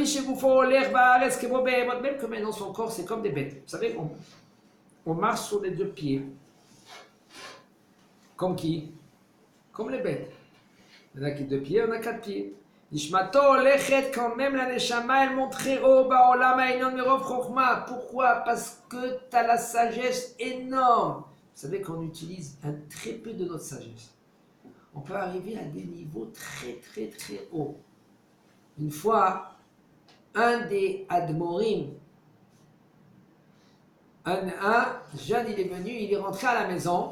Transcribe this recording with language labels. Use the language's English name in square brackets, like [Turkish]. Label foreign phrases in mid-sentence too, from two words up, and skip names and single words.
[French] Même que maintenant son corps c'est comme des bêtes. Vous savez, on marche sur les deux pieds. Comme qui? Comme les bêtes. Il y en a qui deux pieds, on a quatre pieds. [Hebrew] נשמתו הולכת, [French] quand même la neshama, elle monte très haut, [Hebrew] בעולם העליון מרוב חכמה. [French] Pourquoi? Parce que tu as la sagesse énorme. Vous savez qu'on utilise un très peu de notre sagesse. On peut arriver à des niveaux très très très hauts. Une fois, un des admorim, un jeune, il est venu, il est rentré à la maison.